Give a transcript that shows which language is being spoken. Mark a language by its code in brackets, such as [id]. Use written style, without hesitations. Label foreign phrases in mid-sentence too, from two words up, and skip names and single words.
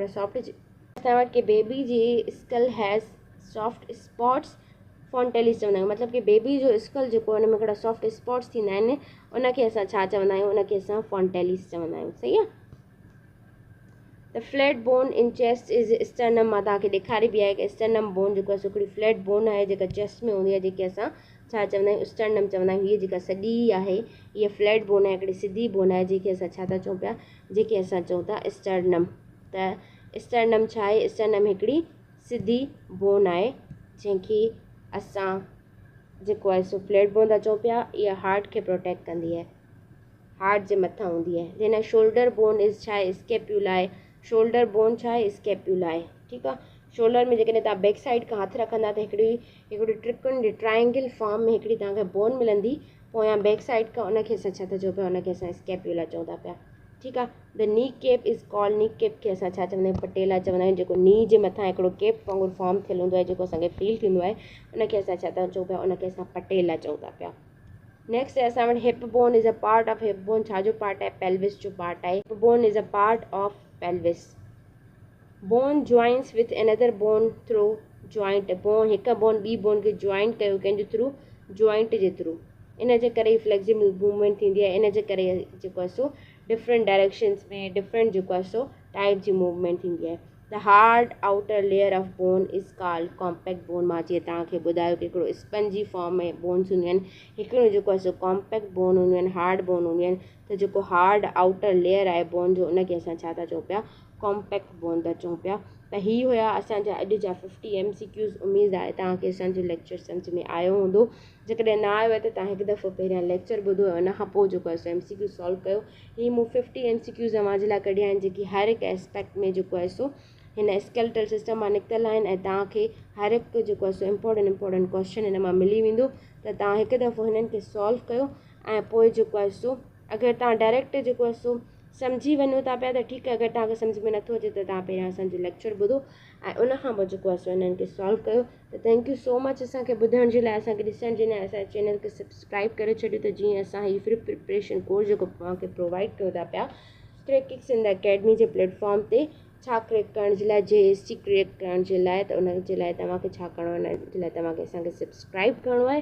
[sd] हिकिड़ा सॉफ्ट असां वटि कि बेबी जी [en] skull has soft spots fontanelles [sd] चवंदा आहियूं। मतिलबु कि बेबी जो स्कल जेको आहे, उन में हिकिड़ा [en] soft spots [sd] थींदा आहिनि, उनखे असां छा चवंदा आहियूं, उनखे असां फॉन्टेलिस चवंदा आहियूं। सही आहे। [en] The flat bone in chest is sternum. [sd] मां तव्हांखे ॾेखारी बि आहे कि [en] sternum bone [sd] जेको आहे सो हिकिड़ी [en] flat bone [sd] आहे, जेका चेस्ट में हूंदी आहे, जेके असां छा चवंदा आहियूं, स्टर्नम चवंदा आहियूं। हीअ जेका सॼी आहे, हीअ [en] flat bone [sd] आहे, हिकिड़ी सिधी बोन आहे, जेके असां छा था चऊं पिया, जेके असां चऊं था स्टर्नम। त स्टर्नम छा आहे, स्टर्नम हिकिड़ी सिधी बोन आहे, जंहिंखे असां जेको आहे सो [en] flat bone [sd] था चऊं पिया। इहा हार्ट खे प्रोटेक्ट कंदी आहे, हार्ट जे मथां हूंदी आहे। [en] Then shoulder bone is [sd] छा आहे, स्केप्यूला आहे। [en] shoulder bone [sd] छा आहे, स्केप्यूला आहे। ठीकु आहे, शोल्डर में जेकॾहिं तव्हां [en] back side [sd] खां हथु रखंदा त हिकिड़ी त्रिकोण [en] triangle form [sd] में हिकिड़ी तव्हांखे बोन मिलंदी पोयां [en] back side [sd] खां, उनखे असां छा था चऊं पिया, उनखे असां स्केप्यूला चऊं था पिया। ठीकु आहे, [en] The knee cap is called, knee cap [sd] खे असां छा चवंदा आहियूं, पटेला चवंदा आहियूं। जेको नी जे मथां हिकिड़ो केप वांगुरु फॉर्म थियलु हूंदो आहे, जेको असांखे फील थींदो आहे, उनखे असां छा था चऊं पिया, उनखे असां पटेला चऊं था पिया। [en] Next [sd] आहे असां वटि [en] hip bone is a part of. hip bone [sd] छा जो पार्ट आहे, पेल्विस जो पार्ट आहे। [en] Hip bone is a part of pelvis. Bone joints with another bone through joint. [sd] बोन हिकु बोन ॿी बोन खे जॉइंट कयो कंहिंजे थ्रू, जॉइंट जे थ्रू। इन जे करे ई [en] flexible movement [sd] थींदी आहे। इन जे करे जेको आहे सो [en] different directions [sd] में डिफरेंट जेको आहे सो टाइप जी मूवमेंट थींदी आहे। [en] The hard outer layer of bone is called compact bone. [sd] मां जीअं तव्हांखे ॿुधायो कि हिकिड़ो [en] spongy form [sd] में बोन्स हूंदियूं आहिनि, हिकिड़ो जेको आहे सो [en] compact bone [sd] हूंदियूं आहिनि, [en] hard bone [sd] हूंदियूं आहिनि। त जेको [en] hard outer layer [sd] आहे बोन जो, उनखे असां छा था चऊं पिया, [en] compact bone [sd] था चऊं पिया। त ही हुया असांजा अॼु जा 50 MCQs। उमेदु आहे तव्हांखे असांजो लेक्चर सम्झ में आयो हूंदो। जेकॾहिं न आयो आहे त तव्हां हिकु दफ़ो पहिरियां लेक्चर ॿुधो ऐं उन खां पोइ जेको आहे सो [en] MCQ solve [sd] कयो। ही मूं 50 MCQs तव्हांजे लाइ कढिया आहिनि, जेकी हर हिकु एस्पेक्ट में जेको आहे सो हिन [en] skeletal system [sd] मां निकितल आहिनि, ऐं तव्हांखे हर हिकु जेको आहे सो [en] important question [sd] हिन मां मिली वेंदो। त तव्हां हिकु दफ़ो हिननि खे सॉल्व कयो, ऐं पोइ जेको आहे सो अगरि तव्हां डायरेक्ट जेको आहे सो सम्झी वञो था पिया त ठीकु आहे, अगरि तव्हांखे सम्झ में नथो अचे त तव्हां पहिरियां असांजो लेक्चर ॿुधो ऐं उन खां पोइ जेको आहे सो हिननि खे सॉल्व कयो। त [en] thank you so much [sd] असांखे ॿुधण जे लाइ, असांखे ॾिसण जे लाइ। असांजे चैनल खे सब्सक्राइब करे छॾियो त जीअं असां हीअ [en] free preparation course [sd] जेको तव्हांखे प्रोवाइड कयो था पिया क्रैकिक्स इन द अकेडमी जे प्लेटफॉर्म ते, छा क्रैक करण जे लाइ, JST क्रैक करण जे लाइ, त उन जे लाइ तव्हांखे छा करिणो आहे, उन जे लाइ तव्हांखे असांखे सब्सक्राइब करिणो आहे।